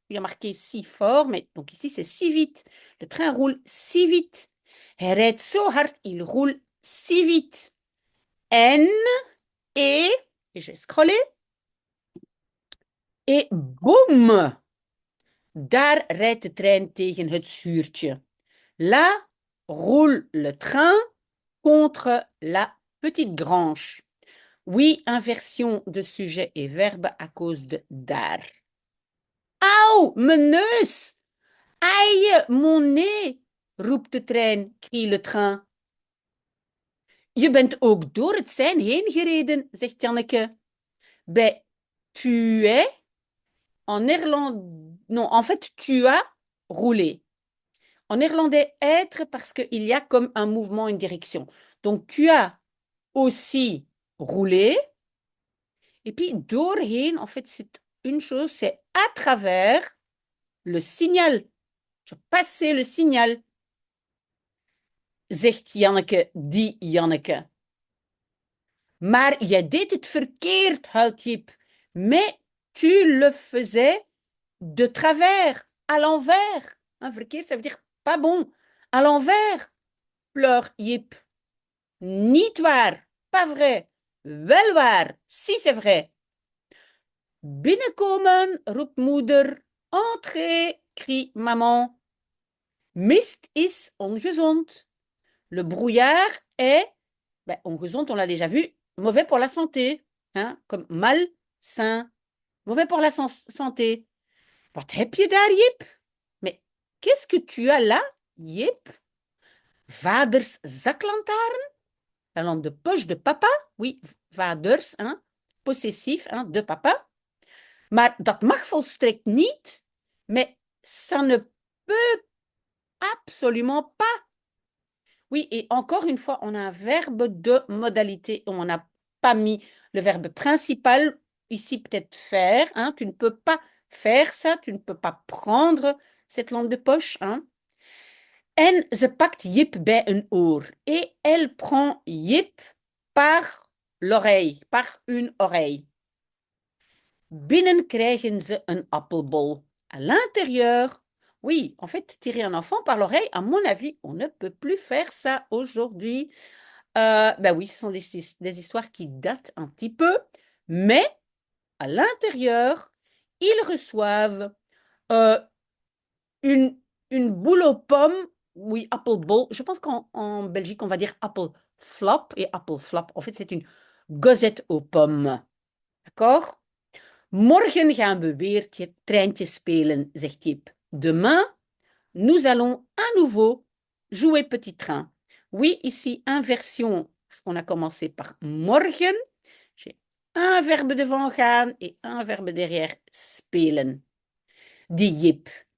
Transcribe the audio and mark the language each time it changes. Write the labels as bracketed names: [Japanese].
[French] Il y a marqué si fort, mais donc ici c'est si vite. Le train roule si vite. [Dutch] Hij rijdt zo hard, [French] il roule si vite. [Dutch] En, [French] et je vais scroller, et boum, [Dutch] daar rijdt de trein tegen het schuurtje. [French] Là, roule le train contre la petite grange. Oui, inversion de sujet et verbe à cause de daar. [Dutch] Auw, mijn neus! [French] Aïe, mon nez! [Dutch] Roept de trein, [French] crie le train. [Dutch] Je bent ook door het sein heen gereden, zegt Janneke. [French] Ben, tu es en néerlandais. Non, en fait, tu as roulé. En néerlandais, être parce qu'il y a comme un mouvement, une direction. Donc, tu as aussi roulé. Et puis, doorheen, en fait, c'est une chose, c'est à travers le signal. Tu as passé le signal. [Dutch] Zegt Janneke, die Janneke. Maar jij deed het verkeerd, huilt Jip. [French] Mais tu le faisais de travers, à l'envers. Hein, verkeerd, ça veut dire pas bon. À l'envers, pleure Jip. [Dutch] Niet waar, [French] pas vrai. [Dutch] Wel waar, [French] si c'est vrai. [Dutch] Binnenkomen, roept moeder. [French] Entrez, crie maman. [Dutch] Mist is ongezond. [French] Le brouillard est, ben, ongezond, on l'a déjà vu, mauvais pour la santé, hein, comme malsain, mauvais pour la santé. [Dutch] Wat heb je daar, Jip? [French] Mais qu'est-ce que tu as là, Jip? [Dutch] Vaders zaklantaarn? [French] La lampe de poche de papa? Oui, vaders, hein, possessif, hein, de papa. [Dutch] Maar dat mag volstrekt niet. [French] Mais ça ne peut absolument pas. Oui, et encore une fois, on a un verbe de modalité. On n'a pas mis le verbe principal. Ici, peut-être faire. Hein, tu ne peux pas faire ça. Tu ne peux pas prendre cette lampe de poche. Hein. [Dutch] En ze pakt Jip bij een oor. [French] Et elle prend Jip par l'oreille, par une oreille. [Dutch] Binnen krijgen ze een appelbol. [French] À l'intérieur, oui, en fait, tirer un enfant par l'oreille, à mon avis, on ne peut plus faire ça aujourd'hui. Ben oui, ce sont des histoires qui datent un petit peu, mais à l'intérieur, ils reçoivent une, une boule aux pommes, oui, apple bowl. Je pense qu'en Belgique, on va dire apple flop, et apple flop, en fait, c'est une gozette aux pommes. D'accord? [Dutch] Morgen gaan we weer treintje spelen, zegt Jip. [French] Demain, nous allons à nouveau jouer petit train. Oui, ici, inversion, parce qu'on a commencé par morgen. J'ai un verbe devant gaan et un verbe derrière spelen. Die Jip.